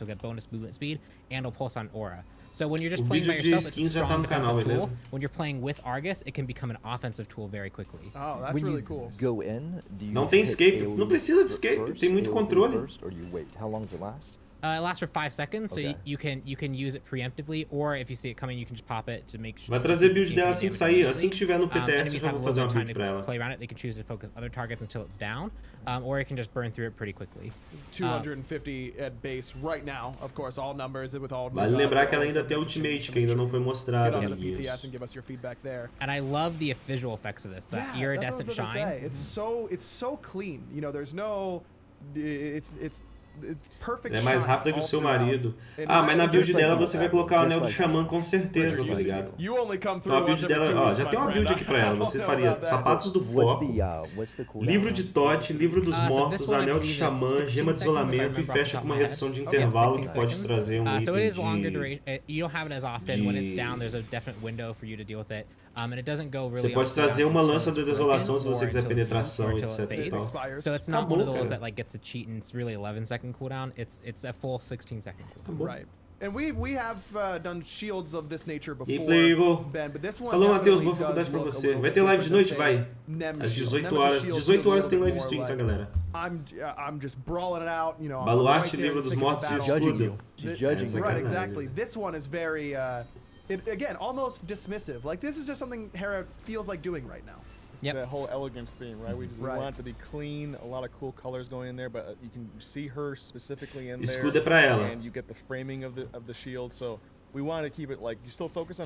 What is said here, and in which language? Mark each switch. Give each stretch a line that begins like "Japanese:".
English: You'll get bonus movement speed and it'll pulse on aura. So when you're just playing by yourself, it's a strong defensive tool. When you're playing with Argus, it can become an offensive tool very quickly. Oh, that's really cool. Go in, do you
Portuguese: não tem escape, não precisa de escape, tem muito controle.
English: Or you wait. How long does it last? It lasts for 5 seconds, so you can use it preemptively, or if you see it coming, you can just pop it to make sure.
Portuguese: Vai trazer build dela assim que sair, assim que estiver no PTS, eu já vou fazer uma build pra ela.
English: Play around it, they can choose to focus other targets until it's down, or it can just burn through it pretty quickly. 250 at base right now, of course, all numbers with all.
Portuguese: Vale lembrar que ela ainda tem ultimate, que ainda não foi mostrada.
English: PTS and give us your feedback there. And I love the visual effects of this, the iridescent shine. It's so clean. You know, there's no, it's perfect.
Portuguese: É mais rápida que o seu marido. Mas na build dela você vai colocar o anel do xamã com certeza, tá ligado? Então a build dela, já tem uma build aqui pra ela. Você faria sapatos do foco, livro de Tote, livro dos mortos, anel de xamã, gema de isolamento e fecha com uma redução de intervalo que pode trazer um
English: so it is item longer duration. You don't have it as often. When it's down, there's a definite window for you to deal with it. And it doesn't go really.
Portuguese: Você pode trazer uma lança da desolação se você quiser penetração, etc. E tal.
English: So it's not one of those that like gets a cheat and it's really 11-second cooldown. It's a full 16-second cooldown. Right. And we have done shields of this nature before, Ben, but this one.
Portuguese: Falou, Matheus, boa faculdade pra você. Vai ter live de noite? Vai. Às 18 horas. 18 horas tem live stream, tá, galera?
English: I'm just brawling it out, you know.
Portuguese: Baluarte, livro dos mortos e escudo.
English: Right, exactly. This one is very again, almost dismissive. Like, this is just something Hera feels like doing right now. Yep. That whole elegance theme, right? We want it to be clean, a lot of cool colors going in there, but you can see her specifically in there.
Portuguese: Escudo é pra ela.
English: And you get the framing of the shield, so we want to keep it like you still focus on.